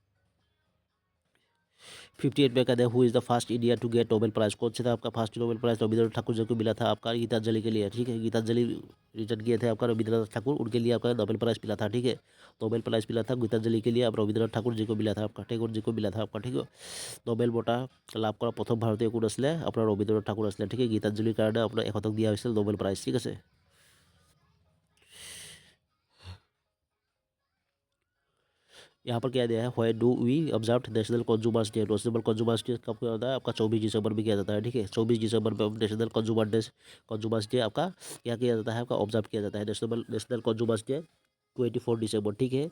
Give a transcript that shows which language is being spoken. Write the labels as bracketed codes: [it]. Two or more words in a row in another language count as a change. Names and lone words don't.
[hi] 58 में कहते हैं, [en] who is the first India to get Nobel Prize, [hi] कौन सा था आपका फर्स्ट नोबेल प्राइज, रविंद्रनाथ ठाकुर जी को मिला था आपका, गीतांजलि के लिए, ठीक है। गीतांजलि रिटर्न किए थे आपका रविंद्रनाथ ठाकुर, उनके लिए आपका नोबेल प्राइज मिला था, ठीक है। नोबेल प्राइज मिला था गीतांजलि के लिए, आप रविंद्रनाथ ठाकुर जी को मिला था आपका, टैगोर जी को मिला था आपका, ठीक है। [as] নবেল বঁটা লাভ কৰা প্ৰথম ভাৰতীয় কোন আছিলে, আপোনাৰ ৰবীন্দ্ৰনাথ ঠাকুৰ আছিলে, ঠিক আছে। গীতাঞ্জলিৰ কাৰণে আপোনাৰ 100 দিয়া হৈছিল নবেল প্ৰাইজ, ঠিক আছে। [hi] यहाँ पर क्या दिया है, [en] when do we observe National Consumers Day, [hi] नेशनल कंज्यूमर्स डे कब होता है आपका, 24 दिसंबर में किया जाता है, ठीक है। 24 दिसंबर में नेशनल कंज्यूमर्स डे आपका क्या किया जाता है आपका, ऑब्जर्व किया जाता है, नेशनल कंज्यूमर्स डे 24 दिसंबर, ठीक है।